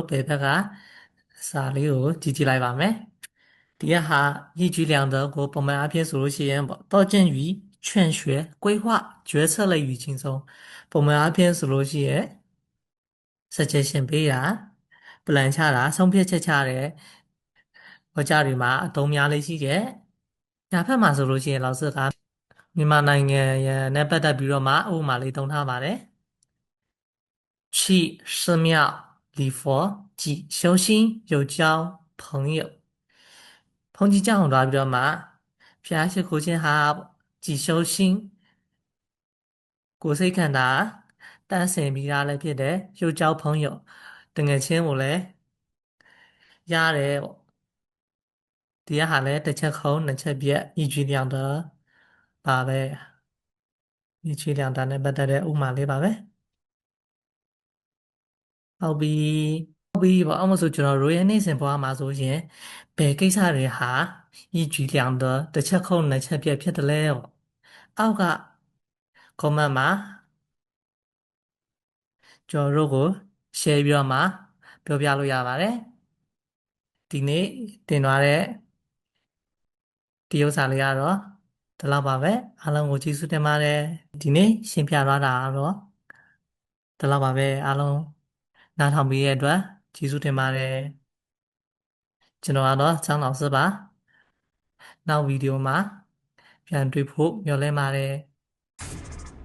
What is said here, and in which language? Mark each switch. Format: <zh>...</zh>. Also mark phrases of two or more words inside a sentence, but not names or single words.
<my>ဘယ်ဘက်ကစာလေးကိုကြည့်ကြည့်လိုက်ပါမယ်ဒီကဟာ</my> <zh>一举两得</zh> <my>ကိုပုံမှန်အားဖြင့်ဆိုလို့ရှိရင်ပေါ့တောကျင့်</my> <zh>于劝学规划决策类语境中</zh> <my>ပုံမှန်အားဖြင့်ဆိုလို့ရှိရင် suggestion ပေးတာ plan ချတာဆုံးဖြတ်ချက်ချတယ်ဟောကြားတွေမှာအသုံးများလေးရှိတယ်ညာဘက်မှာဆိုလို့ရှိရင်လောက်စကမြန်မာနိုင်ငံရဲ့နဲ့ပတ်သက်ပြီးတော့မှဥပမာလေးသုံးထားပါတယ်</my> <zh>去寺庙礼佛即修心又交朋友</zh> <my>ဘုန်းကြီးကျောင်းသွားပြီးတော့မှ ဖျားရှိခိုးခြင်းဟာကြည်</my> <zh>修心</zh> <my>ကိုယ်စိတ်ခန္ဓာတန်းစင်ပြီးသားလည်းဖြစ်တယ်ရုပ်</my> <zh>交朋友</zh> <my>တငယ်ချင်းကိုလည်းရတယ်ပေါ့ဒီကဟာလည်းတစ်ချက်ခုံးနှစ်ချက်ပြက်</my> <zh>一举两得</zh> <my>ပါပဲ</my> <zh>一举两得</zh> <my>နဲ့ပတ်သက်တဲ့ဥပမာလေးပါပဲ ဟုတ်ပြီဟုတ်ပြီပေါ့အမှဆိုကျွန်တော်တို့ရဲ့နေ့စဉ်ဘဝမှာဆိုရင်ဘယ်ကိစ္စတွေဟာ</my> <zh>一举两得</zh> <my>တစ်ချက်ခုံးနှစ်ချက်ပြက်ဖြစ်တယ်လဲပေါ့အောက်က comment မှာ ကျွန်တော်တို့ကို share ပြီးတော့မှပြောပြလို့ရပါတယ်ဒီနေ့တင်သွားတဲ့ဒီဥစ္စာလေးကတော့ဒီလောက်ပါပဲအားလုံးကိုကျေးဇူးတင်ပါတယ်ဒီနေ့ရှင်းပြသွားတာကတော့ဒီလောက်ပါပဲအားလုံးနားထောင်ပြီးတဲ့အတွက်ကျေးဇူးတင်ပါတယ်ကျွန်တော်ကတော့ချမ်းတော်စပါနောက်ဗီဒီယိုမှာပြန်တွေ့ဖို့မျှော်လင့်ပါတယ်</my>